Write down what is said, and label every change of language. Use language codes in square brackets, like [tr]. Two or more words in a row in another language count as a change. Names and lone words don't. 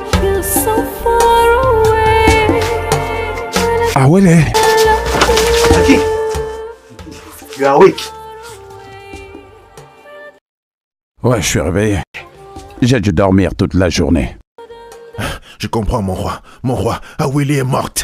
[en] Awele. Aki, you are awake. [fr] Ouais, je suis réveillé. J'ai dû dormir toute la journée. Je comprends, mon roi. Mon roi, Awele est morte.